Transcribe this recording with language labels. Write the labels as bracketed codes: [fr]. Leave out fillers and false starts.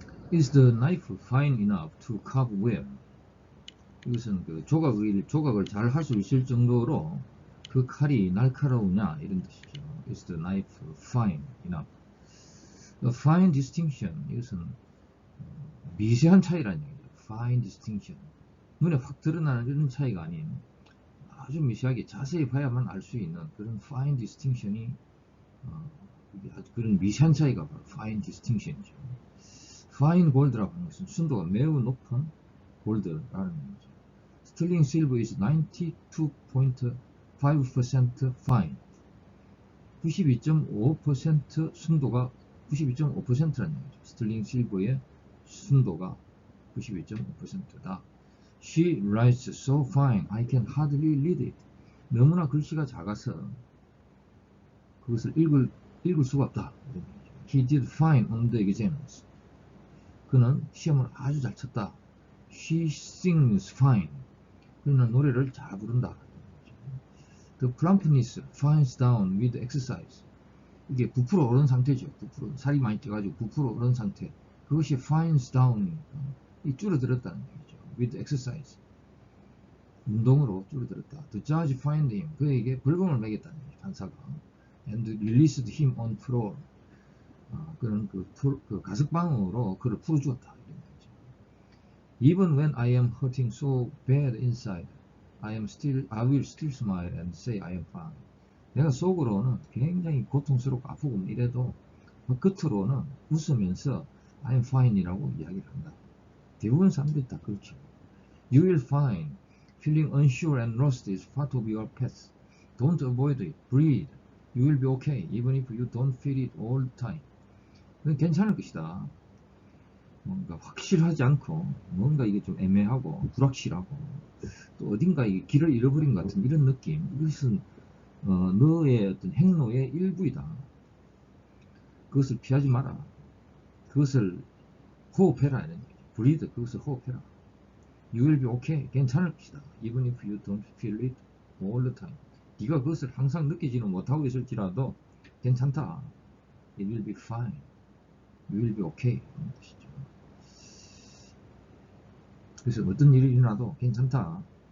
[en] Is the knife fine enough to carve well? [ko] 이것은 그 조각을 잘 할 수 있을 정도로 그 칼이 날카로우냐, 이런 뜻이죠. [en] Is the knife fine enough? The fine distinction, [ko] 이것은 미세한 차이라는 얘기죠. [en] fine distinction. [ko] 눈에 확 드러나는 이런 차이가 아닌 아주 미세하게 자세히 봐야만 알 수 있는 그런 fine distinction이 아주 그런 미세한 차이가 바로 fine distinction이죠. fine gold라고 하는 것은 순도가 매우 높은 골드라는 거죠. [en] Sterling silver is 92.5% fine. [ko] 92.5% 순도가 92.5%라는 얘기죠. 스틸링 실버의 순도가 92.5%다. [en] She writes so fine, I can hardly read it. [ko] 너무나 글씨가 작아서 그것을 읽을 수가 없다. [en] He did fine on the exams. [ko] 그는 시험을 아주 잘 쳤다. [en] She sings fine. [ko] 그는 노래를 잘 부른다. [en] The plumpness finds down with exercise. [ko] 이게 부풀어 오른 상태죠. 살이 많이 쪄가지고 부풀어 오른 상태. 그것이 finds down, 이 줄어들었다는 얘기죠. [en] With exercise. [ko] 운동으로 줄어들었다. [en] The judge fined him. [ko] 그에게 벌금을 매겼다는 얘기죠. 판사가. [en] And released him on parole. [ko] 그런 그 가석방으로 그를 풀어주었다. [en] Even when I am hurting so bad inside, I will still smile and say I am fine. [ko] 내가 속으로는 굉장히 고통스럽고 아프고 이래도 겉으로는 웃으면서 [en] I am fine [ko] 이라고 이야기를 한다. 대부분 사람들이 다 그렇죠. [en] You will find feeling unsure and lost is part of your path. Don't avoid it. Breathe. You will be okay, even if you don't feel it all the time. [ko] 그건 괜찮을 것이다. 뭔가 확실하지 않고, 뭔가 이게 좀 애매하고, 불확실하고, 또 어딘가 이게 길을 잃어버린 것 같은 이런 느낌. 이것은, 너의 어떤 행로의 일부이다. 그것을 피하지 마라. 그것을 호흡해라. breathe. 그것을 호흡해라. [en] You will be okay. [ko] 괜찮을 것이다. [en] Even if you don't feel it all the time. [ko] 네가 그것을 항상 느끼지는 못하고 있을지라도 괜찮다. [en] It will be fine. You will be okay. [ko] 그런 뜻이죠. 그래서 어떤 일이 일어나도 괜찮다.